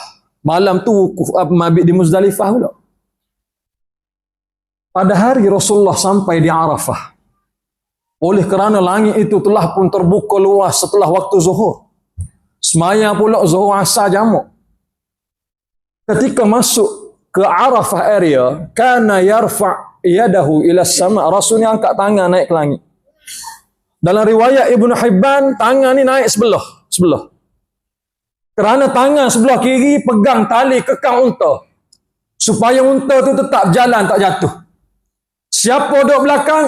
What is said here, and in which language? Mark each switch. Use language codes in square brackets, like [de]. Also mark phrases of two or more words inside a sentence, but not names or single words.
[ms] Malam tu wukuf mabit di Muzdalifah pula. Pada hari Rasulullah sampai di Arafah, oleh kerana langit itu telah pun terbuka luas setelah waktu zuhur, semaya pula zuhur asar jamak. Ketika masuk ke Arafah area, [ar] كان يرفع يده إلى سماء. [ms] Rasul ni angkat tangan naik ke langit. Dalam riwayat Ibnu Hibban, tangan ni naik sebelah. Kerana tangan sebelah kiri pegang tali kekang unta, supaya unta tu tetap jalan, tak jatuh. Siapa duduk belakang?